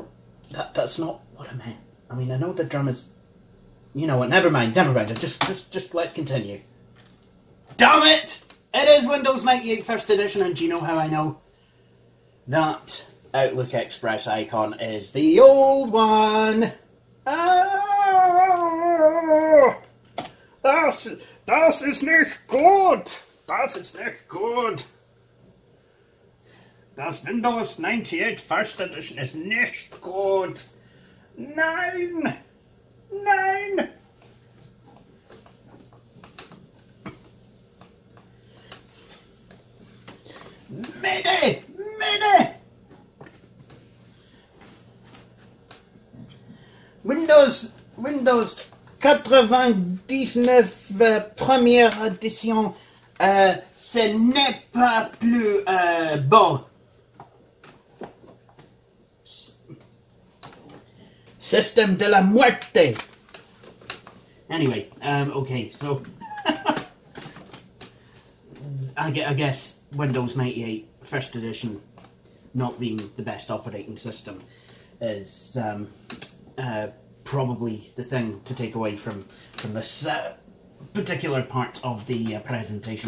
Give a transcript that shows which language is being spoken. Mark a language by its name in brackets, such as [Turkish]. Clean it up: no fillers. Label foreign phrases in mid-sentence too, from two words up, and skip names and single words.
[English] That's not what I meant. I mean, I know the drum is... You know what, never mind. Just let's continue. Damn it! It is Windows 98 First Edition, and do you know how I know? That Outlook Express icon is the old one. [German] Das ist nicht gut. Das ist nicht gut. Das Windows 98 First Edition ist nicht gut. Nein. Nein. [English] Mayday. Mayday. [French] Windows 99 première édition, ce n'est pas plus bon. [Spanish] System de la muerte. [English] Anyway, okay, so I guess Windows 98 first edition not being the best operating system is probably the thing to take away from this particular part of the presentation.